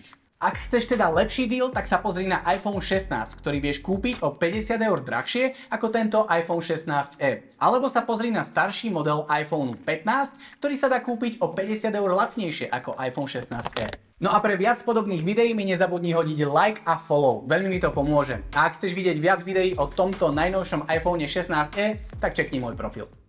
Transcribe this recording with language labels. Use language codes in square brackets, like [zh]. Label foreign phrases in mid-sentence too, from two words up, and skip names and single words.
[sk] Ak chceš teda lepší deal, tak sa pozri na iPhone 16, ktorý vieš kúpiť o 50 € drahšie ako tento iPhone 16e. Alebo sa pozri na starší model iPhone 15, ktorý sa dá kúpiť o 50 € lacnejšie ako iPhone 16e. No a pre viac podobných videí mi nezabudni hodiť like a follow, veľmi mi to pomôže. A ak chceš vidieť viac videí o tomto najnovšom iPhone 16e, tak čekni môj profil.